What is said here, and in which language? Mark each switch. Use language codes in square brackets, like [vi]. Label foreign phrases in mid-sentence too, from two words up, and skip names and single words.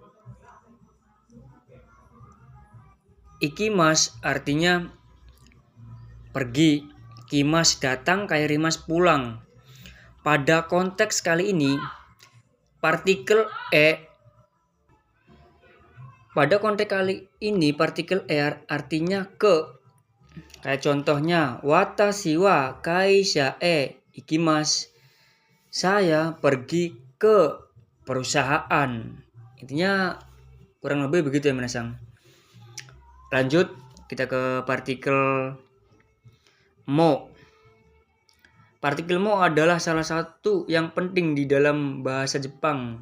[id] Ikimas artinya pergi, kimas datang, kairimas pulang. Pada konteks kali ini, partikel E artinya ke. Kayak contohnya, [ja] 私は会社へ行きます. [id] Saya pergi ke perusahaan. Intinya kurang lebih begitu ya minasang. Lanjut kita ke partikel mo. Partikel mo adalah salah satu yang penting di dalam bahasa Jepang.